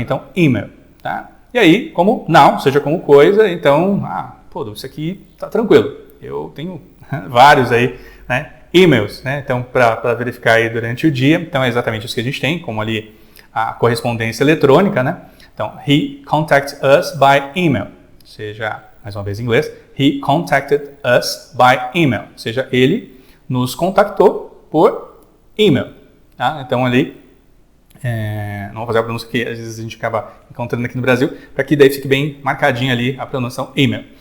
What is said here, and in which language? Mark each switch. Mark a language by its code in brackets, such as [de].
[pt] Então, email, tá? E aí, como não, seja como coisa, então, isso aqui tá tranquilo. Eu tenho vários aí, né? E-mails, né? Então, para verificar aí durante o dia. Então, é exatamente isso que a gente tem, como ali a correspondência eletrônica, né? Então, [en] he contacted us by email. [pt] Ou seja, mais uma vez em inglês, [en] he contacted us by email. [pt] Ou seja, ele nos contactou por e-mail. Tá? Então, ali, não vou fazer a pronúncia que às vezes a gente acaba encontrando aqui no Brasil, para que daí fique bem marcadinho ali a pronúncia e-mail.